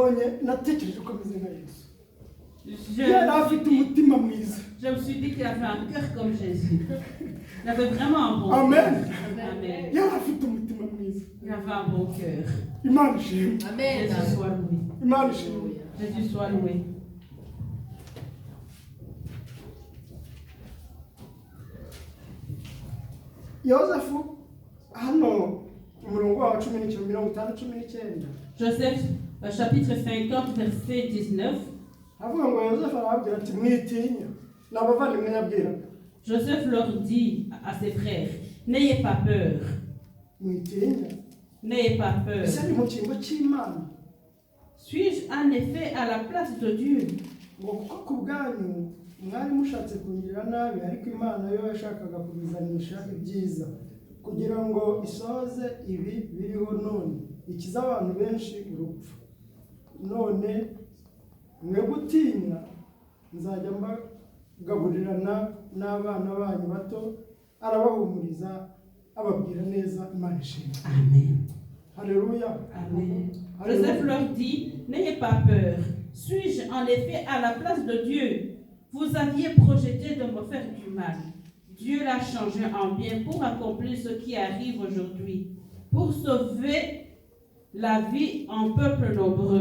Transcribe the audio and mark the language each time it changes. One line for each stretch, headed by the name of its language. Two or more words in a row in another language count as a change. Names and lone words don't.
French: Je me suis dit qu'il avait un cœur comme Jésus. Il avait vraiment un bon cœur. Amen. Amen. Il Il avait un bon cœur. Amen. Jésus soit loué. Jésus soit loué.
Kinyarwanda: Yosefu hano umurongo wa 10:59.
French: Joseph, chapitre 50, verset 19.
Kinyarwanda: Avuga ngo Yosefu arababwira ati mwitinya n'abavandimwe yabwira.
French: Joseph leur dit à ses frères, n'ayez pas peur.
Kinyarwanda: Mwitinya.
French: N'ayez pas peur.
Kinyarwanda: C'est mu cyimbo cy'Imana.
French: Suis-je en effet à la place de Dieu?
Kinyarwanda: Ngo kuko kubwanyu mwari mushatse kungirira nabi ariko Imana yo yashakaga kubizanisha ibyiza kugira ngo isoze ibi biriho none ikiza abantu benshi urupfu. None mwe gutinya nzajya mbagaburirana n'abana banyu bato arabahumuriza ababwira neza Imana ishimwe. Amen.
French: Alléluia.
Kinyarwanda: Amen.
French: Joseph leur dit, n'ayez pas peur. Suis-je en effet à la place de Dieu? Vous aviez projeté de me faire du mal. Dieu l'a changé en bien pour accomplir ce qui arrive aujourd'hui, pour sauver la vie en peuple nombreux.